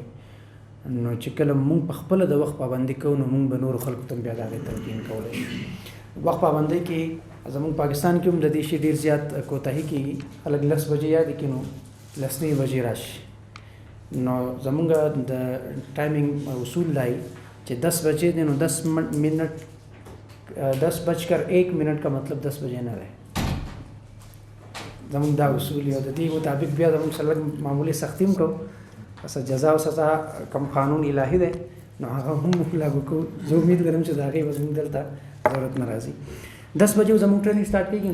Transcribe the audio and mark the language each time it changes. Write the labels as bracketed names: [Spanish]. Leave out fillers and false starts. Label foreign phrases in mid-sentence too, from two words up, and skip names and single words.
[Pashto] نو چې کله موږ په خپله د وخت پابندي کوو نو موږ به نورو خلکو ته هم بیا د هغې تلقین کولی شو. وخت پابندۍ کې زموږ پاکستان کې هم د دې شي ډېر زیات کوتاهي کېږي. خلک 10 بجې یاد کړي نو 10 بجې راشي، نو زمونږ د ټایمینګ اصول دی چې 10 بجې دی نو 10 منٹ 10:01 [Urdu] کا مطلب [Pashto] 10 بجې نه دی. زمونږ دا اصول یو د دې مطابق بیا زمونږ سره معمولی سختي هم کوو. پس جزا او سزا کم قانون الهي دی نو هغه هم لاګو کوو. زه امید لرم چې د هغې به زمونږ دلته ضرورت نه راځي. 10 بجې زموږ [English] training start [Pashto] کېږي.